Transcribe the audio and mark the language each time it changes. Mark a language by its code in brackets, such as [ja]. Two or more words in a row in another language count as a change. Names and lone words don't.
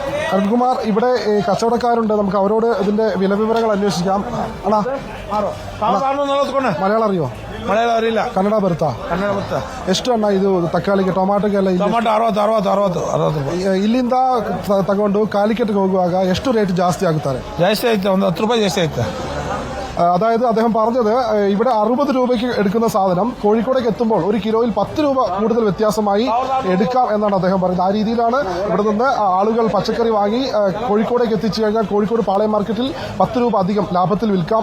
[ml] അരുൺകുമാർ, ഇവിടെ കച്ചവടക്കാരുണ്ട്, നമുക്ക് അവരോട് ഇതിന്റെ വില വിവരങ്ങൾ അന്വേഷിക്കാം. അണ്ണാ, മലയാളം അറിയോ? മലയാളം അറില്ല. [kn] ಕನ್ನಡ ಬರುತ್ತಾ? ಕನ್ನಡ ಬರುತ್ತಾ? ಎಷ್ಟು ಅಣ್ಣ ಇದು ತಕ್ಕಾಳಿಗೆ ಟೊಮಾಟೋಗೆಲ್ಲ? ಟೊಮಾಟೊ 60 ರೂಪಾಯಿ. ಇಲ್ಲಿಂದ ತಗೊಂಡು കാലിക്കറ്റ് ಹೋಗುವಾಗ ಎಷ್ಟು ರೇಟ್ ಜಾಸ್ತಿ ಆಗುತ್ತಾರೆ? ಜಾಸ್ತಿ ಆಯ್ತು, ಒಂದು 10 ರೂಪಾಯಿ ಜಾಸ್ತಿ ಆಯ್ತು. [ml] അതായത് അദ്ദേഹം പറഞ്ഞത് ഇവിടെ 60 രൂപയ്ക്ക് എടുക്കുന്ന സാധനം കോഴിക്കോടേക്ക് എത്തുമ്പോൾ ഒരു കിലോയിൽ 10 രൂപ കൂടുതൽ വ്യത്യാസമായി എടുക്കാം എന്നാണ് അദ്ദേഹം പറയുന്നത്. ആ രീതിയിലാണ് ഇവിടെ നിന്ന് ആളുകൾ പച്ചക്കറി വാങ്ങി കോഴിക്കോടേക്ക് എത്തിച്ചു കഴിഞ്ഞാൽ കോഴിക്കോട് പാളയം മാർക്കറ്റിൽ 10 രൂപ അധികം ലാഭത്തിൽ വിൽക്കാം.